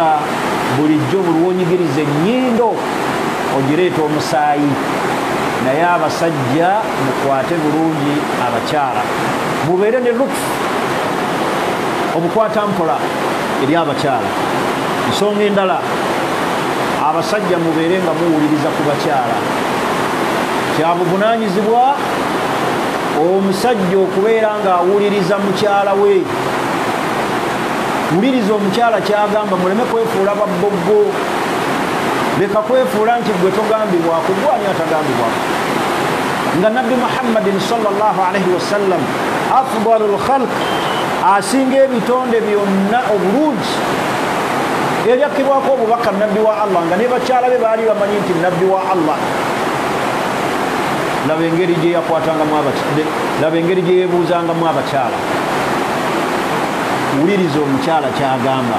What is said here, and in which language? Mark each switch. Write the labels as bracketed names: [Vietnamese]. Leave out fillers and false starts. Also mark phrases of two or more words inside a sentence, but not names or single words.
[Ganda] bulijjo bulwonyigiriza ennyindo ogireeta omusaayi naye abasajja mukwate bulungi abakyala mubeere ne lutufu obukwata mpola eri abakyala ensonga endala abasajja mubeere nga muwuliriza ku bakyala kyabuvunanyizibwa omusajja okubeera ng'awuliriza mukyala we. Wuliriza omukyala kyagamba, muleme kwefuula babboggo. Leka kwefuula nti gwe togambibwako, gwani atagambibwako. Nga Nabbi [Arabic] Muhammadin صلى الله عليه وسلم أفضل الخلق, [Ganda] asinga ebitonde byonna obulungi, ebyakibwako obubaka nabbi wa Allah, nga ne bakyala be baali bamanyi nti nabbi wa Allah. Laba engeri gye yakwatangamu abakyala, laba engeri gye yeebuuzangamu abakyala. Wuliriza omukyala kyagamba.